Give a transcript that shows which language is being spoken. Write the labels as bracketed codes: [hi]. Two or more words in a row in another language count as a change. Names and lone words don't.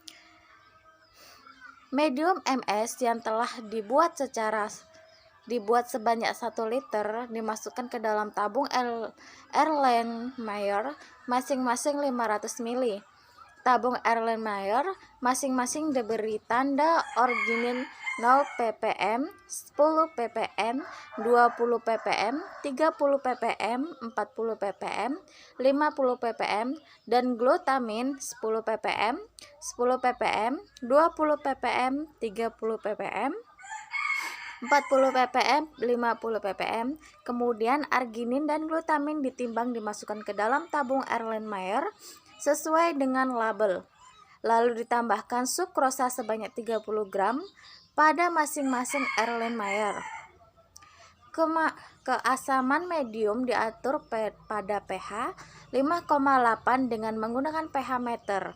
[id] Medium MS yang telah dibuat sebanyak 1 liter dimasukkan ke dalam tabung Erlenmeyer masing-masing 500 mili. Tabung Erlenmeyer masing-masing diberi tanda origin 0 ppm, 10 ppm, 20 ppm, 30 ppm, 40 ppm, 50 ppm, dan glutamin 10 ppm, 10 ppm, 20 ppm, 30 ppm, 40 ppm, 50 ppm. Kemudian arginin dan glutamin ditimbang dimasukkan ke dalam tabung Erlenmeyer sesuai dengan label. Lalu ditambahkan sukrosa sebanyak 30 gram pada masing-masing Erlenmeyer. Keasaman medium diatur pada pH 5,8 dengan menggunakan pH meter.